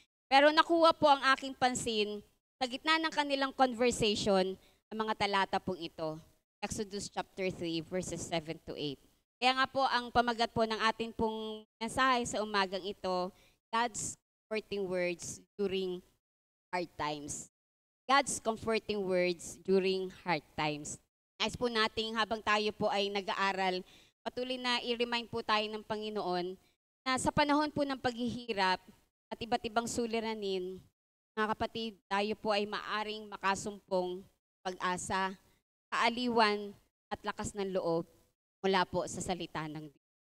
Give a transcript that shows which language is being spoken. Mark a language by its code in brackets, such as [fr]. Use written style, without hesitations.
[tl] Pero nakuha po ang aking pansin sa gitna ng kanilang conversation ang mga talata pong ito. Exodus chapter 3 verses 7 to 8. Kaya nga po ang pamagat po ng atin pong mensahe sa umagang ito, [en] God's comforting words during hard times. God's comforting words during hard times. [tl] Nais po nating habang tayo po ay nag-aaral, patuloy na i-remind po tayo ng Panginoon na sa panahon po ng paghihirap at iba't ibang suliranin, mga kapatid, tayo po ay maaring makasumpong pag-asa, kaaliwan at lakas ng loob mula po sa salita ng Diyos.